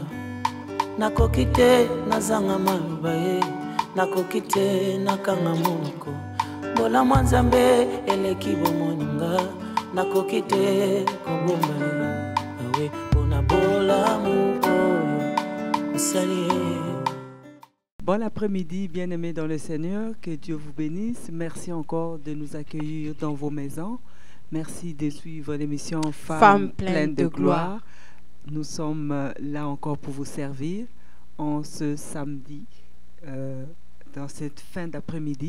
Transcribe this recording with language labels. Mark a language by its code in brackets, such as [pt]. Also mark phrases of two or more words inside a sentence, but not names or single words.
[ln] nakokite nazanga malubae, nakokite nakanga monoko, bola mwanzambe eleki bomoninga, nakokite kobomae, awe pona bola muko, salie. [fr] Bon après-midi, bien-aimés dans le Seigneur, que Dieu vous bénisse. Merci encore de nous accueillir dans vos maisons. Merci de suivre l'émission Femmes pleines de gloire. Nous sommes là encore pour vous servir en ce samedi, dans cette fin d'après-midi.